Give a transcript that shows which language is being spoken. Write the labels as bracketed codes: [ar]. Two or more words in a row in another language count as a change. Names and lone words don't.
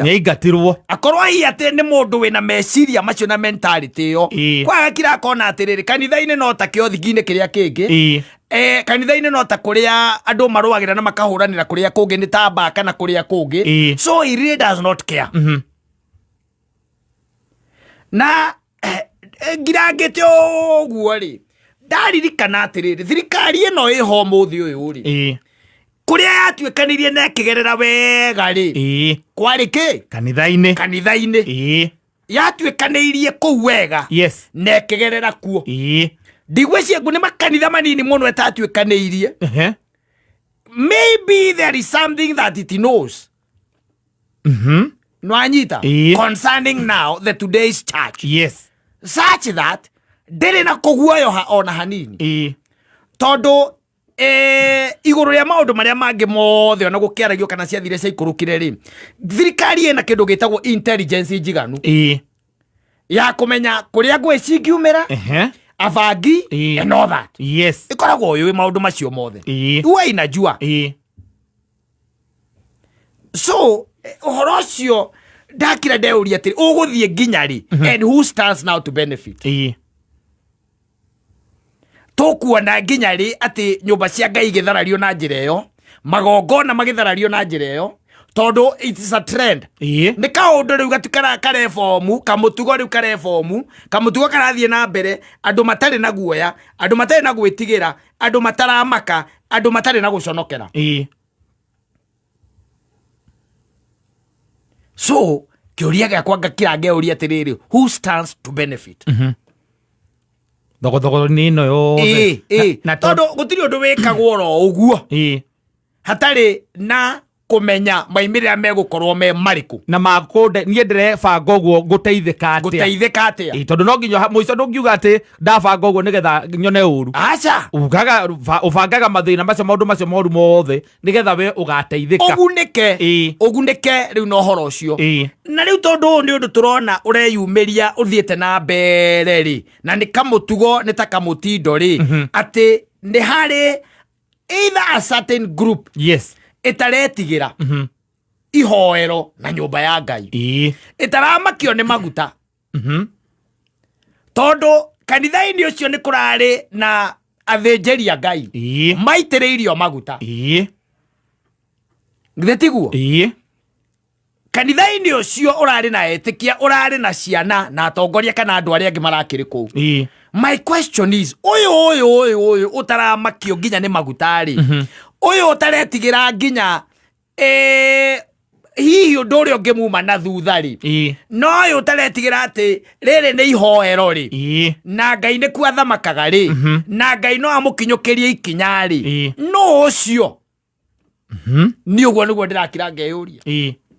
[ki] ni ingatirwo akorwo hihi ati ni mundu wina meciria macio na mentality yo kwaga kira kona atiriri kanitha-ini no ta kiothingi-ini kiria kingi kanitha-ini no ta kuria andu maruagira na makahuranira kuria kungi ni ta Mbaka na kuria kungi [en] so he really does not care [ki] na ngirangite uguo ri ndaririkana atiriri thirikari ino iho muthi uyu ri kuria yatuikanirie na kigerera wega ri kwari ki kanitha-ini yatuikanirie kou wega na kigerera kuo ndigwiciria ngu ni makanitha manini muno etatuikanirie [en] maybe there is something that it knows [ki] no anyita [en] concerning now the today's church such that [ki] ndiri na kuguoyoha ona hanini tondu iguru ria maundu maria mangi mothe ona gukiaragio kana ciathire cia ikurukire ri thirikari ina kindu gitagwo intelligence njiganu ya kumenya kuria ngwe cingiumira abangi [en] and all that [ki] ikoragwo uyu maundu macio mothe uwe inajua so uhoro ucio ndakira ndeuria atiri uguthie nginya ri [en] and who stands now to benefit [ki] tukuona nginya ri ati nyumba cia Ngai igitharario na njira iyo magongona magitharario na njira iyo tondu [en] it is a trend [ki] ni kaundu riu gatikara kareformu kamutugo riu kareformu kamutugo karathie na mbere andu matari na guoya andu matari na gwitigira andu mataramaka andu matari na guconokera so kiuria giakwa ngakirangeuria atiriri [en] who stands to benefit [ki] thogothogo ni no yothe na tondu gutiri undu wikagwo ro uguo hatari na kumenya maimirira megukorwo me mariku na makunde nie ndirebanga uguo guteithika atia tondu no nginya muico ndungiuga ati ndabanga uguo nigetha nyone uru acha ubangaga mathina macio maundu macio moru mothe nigetha we ugateithika ugunike riu no horo ucio na riu tondu ni undu turona ureyumiria uthiete na mbere ri na ni kamutugo ni ta kamutindo ri ati ni hari [en] either a certain group [ki] itaretigira ihoero na nyumba ya Ngai itaramakio ni maguta tondu kanitha-ini ucio ni kurari na athinjeri a Ngai maitiriirio maguta ngitiguo kanitha-ini ucio urari na etikia urari na ciana na atongoria kana andu aria angi marakiri kou [en] my question is [ki] uyu utaramakio nginya ni magutari uyu utaretigira nginya hihi undu uria ungi muma na thutha ri no uyu utaretigira ati riri ni ihoero ri na Ngai ni kwathamakaga ri na Ngai no amukinyukirie ikinya ri no ucio ni uguo niguo ndirakira ngeyuria